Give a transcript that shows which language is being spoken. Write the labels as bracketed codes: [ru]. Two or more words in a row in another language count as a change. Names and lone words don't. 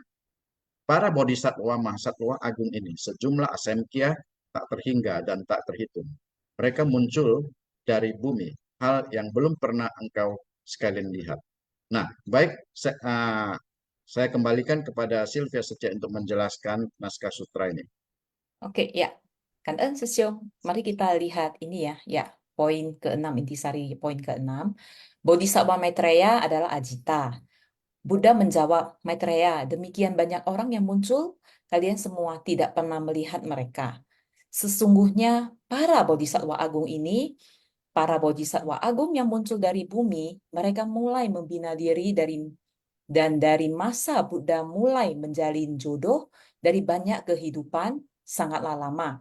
[id] Para bodhisattva mahasatwa agung ini, sejumlah asemkya tak terhingga dan tak terhitung. Mereka muncul dari bumi, hal yang belum pernah engkau sekalian lihat. Nah, baik, saya kembalikan kepada Sylvia saja untuk menjelaskan naskah sutra ini. Oke, ya. [vi] Cảm ơn sư Siêu. [id] Mari kita lihat ini ya. Ya, poin ke-6, intisari poin ke-6. Bodhisattva Maitreya adalah Ajita. Buddha menjawab, Maitreya, demikian banyak orang yang muncul, kalian semua tidak pernah melihat mereka. Sesungguhnya para bodhisattva agung ini, para bodhisattva agung yang muncul dari bumi, mereka mulai membina diri dari masa Buddha mulai menjalin jodoh dari banyak kehidupan sangatlah lama.